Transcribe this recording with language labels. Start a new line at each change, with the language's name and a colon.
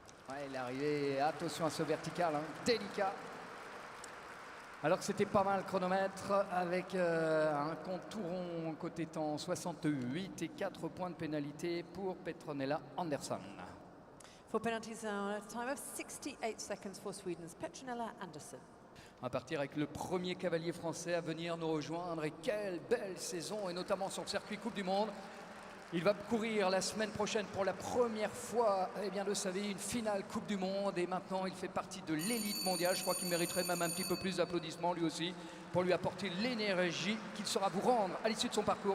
French: Ouais, il est arrivé, attention à ce vertical, hein, délicat. Alors que c'était pas mal le chronomètre avec un compte tout rond côté temps, 68 et 4 points de pénalité pour Petronella Anderson.
English: For penalties now, a time of 68 seconds for Sweden's Petronella Anderson.
French: On va partir avec le premier cavalier français à venir nous rejoindre. Et quelle belle saison, et notamment sur le circuit Coupe du Monde. Il va courir la semaine prochaine pour la première fois, eh bien, de sa vie, une finale Coupe du Monde. Et maintenant, il fait partie de l'élite mondiale. Je crois qu'il mériterait même un petit peu plus d'applaudissements, lui aussi, pour lui apporter l'énergie qu'il saura vous rendre à l'issue de son parcours.